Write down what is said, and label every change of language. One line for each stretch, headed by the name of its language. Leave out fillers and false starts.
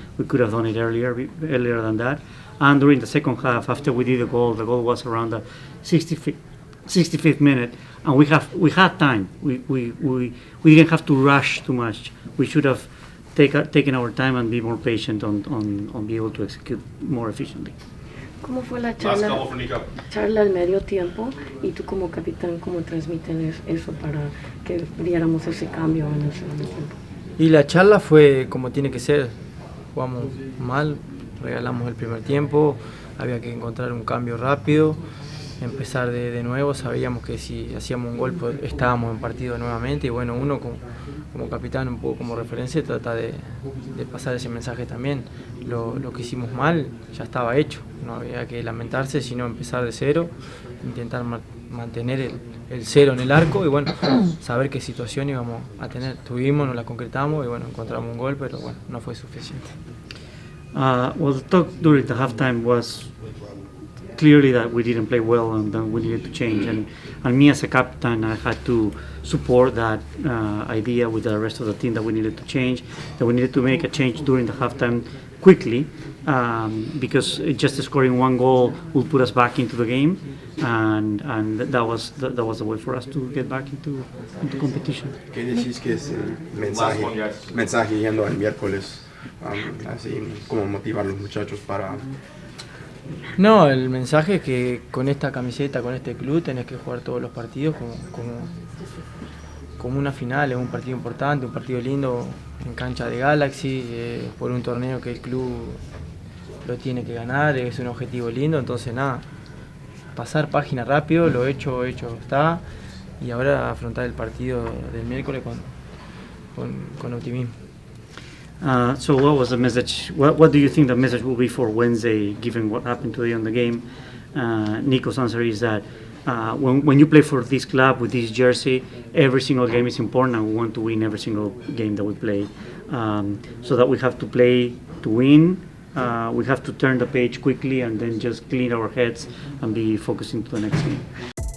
English: We could have done it earlier than that. And during the second half, after we did the goal was around the 65th minute, and we had time. We didn't have to rush too much. We should have taken our time and be more patient on be able to execute more efficiently.
Spanish: ¿Cómo fue la charla al medio tiempo? Y tú como capitán, ¿cómo transmiten eso para que viéramos ese cambio en el segundo tiempo? Y la charla fue como tiene que ser. Jugamos mal, regalamos el primer tiempo, había que encontrar un cambio rápido, empezar de nuevo. Sabíamos que si hacíamos un gol pues, estábamos en partido nuevamente y bueno, uno como capitán, un poco como referencia, trata de pasar ese mensaje también. Lo que hicimos mal ya estaba hecho, no había que lamentarse, sino empezar de cero, intentar mantener el cero en el arco y bueno, saber qué situación íbamos a tener. Tuvimos, nos la concretamos y bueno, encontramos un gol, pero bueno, no fue suficiente.
English: Well, the talk during the halftime was clearly that we didn't play well and that we needed to change. And me as a captain, I had to support that idea with the rest of the team that we needed to change, that we needed to make a change during the halftime quickly, because just scoring one goal will put us back into the game, and that was the way for us to get back into competition.
Spanish: ¿Qué decís que es el mensaje yendo al miércoles? Así como motivar a los muchachos para... No, el mensaje es que con esta camiseta, con este club, tenés que jugar todos los partidos como una final, es un partido importante, un partido lindo en cancha de Galaxy, por un torneo que el club lo tiene que ganar, es un objetivo lindo, entonces nada, pasar página rápido, lo hecho está, y ahora afrontar el partido del miércoles con optimismo.
English: So what was the message? What do you think the message will be for Wednesday, given what happened today on the game? Nico's answer is that when you play for this club with this jersey, every single game is important, and we want to win every single game that we play. So that we have to play to win. We have to turn the page quickly and then just clean our heads and be focusing to the next game.